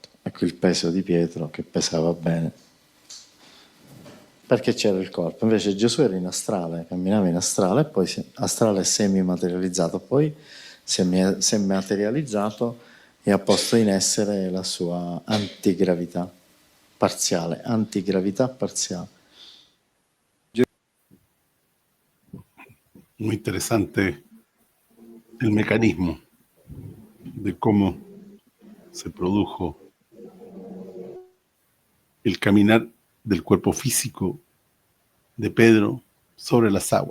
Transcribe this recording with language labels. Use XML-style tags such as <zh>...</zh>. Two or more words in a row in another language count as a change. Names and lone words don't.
<it>Ecco il peso di Pietro che pesava bene, perché c'era il corpo. Invece Gesù era in astrale, camminava in astrale, poi astrale semi-materializzato, poi si è materializzato e ha posto in essere la sua antigravità parziale.</it> <es>Muy interesante el mecanismo de cómo se produjo el caminar del cuerpo físico de Pedro sobre las aguas.</es>